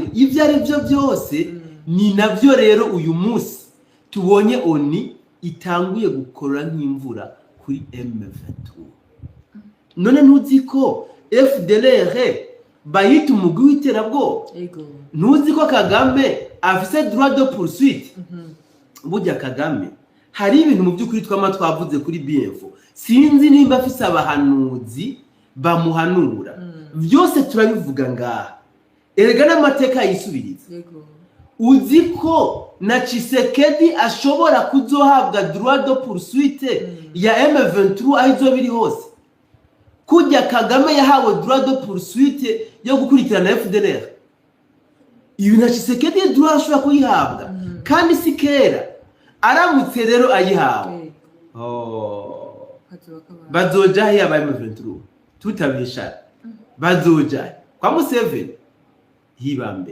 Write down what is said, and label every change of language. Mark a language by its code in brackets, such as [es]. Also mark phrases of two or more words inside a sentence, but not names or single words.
[rn] Ivyo ari byo byose ni navyo rero uyu munsi tubonye ONU itanguye gukora nk'imvura kuri M23. None ntuzi ko FDLR bayita umugwi w'iterabwoba? Ntuzi ko Kagame afise [fr] droit de poursuite? [rn] Burya Kagame hari ibintu mu by'ukuri twavuze kuri BF. Sinzi nimba afise abahanuzi bamuhanura. Byose turabivuga ngaha. Erega n'amateka yisubiriza. Uzi ko na Tshisekedi ashobora kuzohabwa [fr] droit de poursuite [rn] ya M23 ahizo biri hose. Kujya Kagame yahawe [fr] droit de poursuite [rn] yo gukurikirana FDLR. Ibi na Tshisekedi droit ashobora kuyihabwa. Kandi si kera aramutse rero ayihawe. Bazoja hiya ba M23 tutabisha. Bazoja kwa Museveni hibambe.